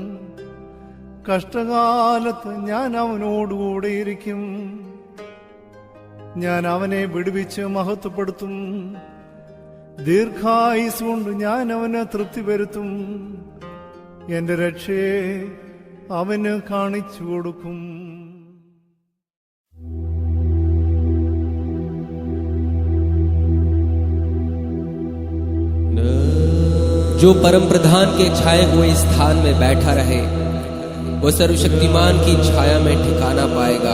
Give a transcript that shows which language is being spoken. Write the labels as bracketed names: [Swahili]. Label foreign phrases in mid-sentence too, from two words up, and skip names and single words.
[Malayalam] കഷ്ടകാലത്ത് ഞാൻ അവനോടുകൂടെയിരിക്കും. ഞാൻ അവനെ വിടുവിച്ച് മഹത്വപ്പെടുത്തും. ദീർഘായുസ് കൊണ്ട് ഞാൻ അവന് തൃപ്തി വരുത്തും. എന്റെ രക്ഷയെ അവന് കാണിച്ചു കൊടുക്കും. [Hindi] जो परम प्रधान के छाए हुए स्थान में बैठा रहे, वो सर्वशक्तिमान की छाया में ठिकाना पाएगा।